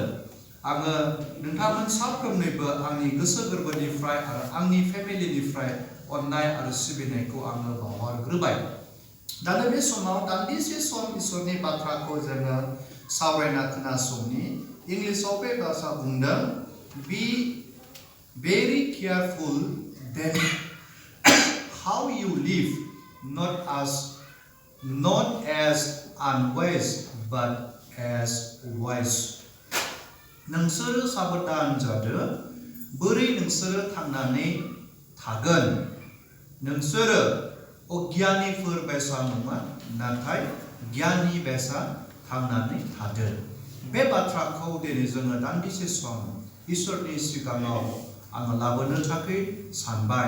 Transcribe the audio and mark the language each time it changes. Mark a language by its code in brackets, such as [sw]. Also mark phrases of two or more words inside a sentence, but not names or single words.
[brx] आङो नोंथांमोन साफ्रोमनोबो आंनि गोसो गोरबोनिफ्राय आरो आंनि फेमिलिनिफ्राय अननाय आरो सिबिनायखौ आङो बावहरग्रोबाय। दानो बे समाव दान्दिसे सम इसोरनि बाथ्राखौ जोङो सावरायना खोनासंनि। इंलिसाव बे बाथ्रा बुंदों, [en] बी very careful then how you live, not as unwise but as wise. [brx] नोंसोरो साबधान जादो, बोरै नोंसोरो थांनानै थागोन। नोंसोरो अज्ञानिफोर बायसा नङा, नाथाय गियानि बायसा थांनानै थादो। बे बाथ्राखौ दिनै जोङो दान्दिसे सम इसोरनि सिगाङाव आङो लाबोनो थाखाय सानबाय।